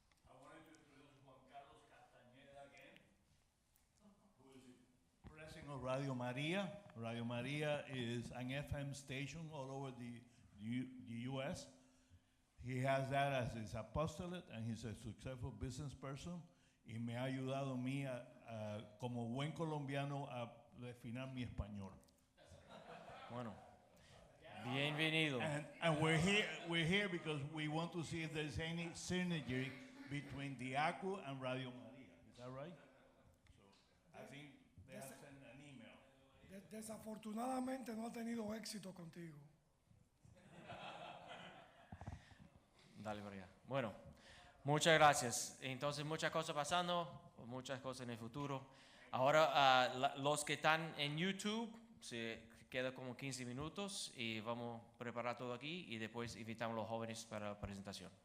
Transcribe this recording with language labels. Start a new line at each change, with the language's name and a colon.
English: I wanted to introduce Juan Carlos Castañeda again, who is president of Radio Maria. Radio Maria is an FM station all over the U.S. He has that as his apostolate, and he's a successful business person.
Spanish: Y me ha ayudado a mí, como buen colombiano, a refinar mi español. Bueno, Bienvenido.
English: And we're here because we want to see if there's any synergy between the ACU and Radio Maria. Is that right? So I think they have sent an email.
Spanish: Desafortunadamente no ha tenido éxito contigo. Dale, María. Bueno, muchas gracias. Entonces, muchas cosas pasando, muchas cosas en el futuro. Ahora, los que están en YouTube, se queda como 15 minutos y vamos a preparar todo aquí y después invitamos a los jóvenes para la presentación.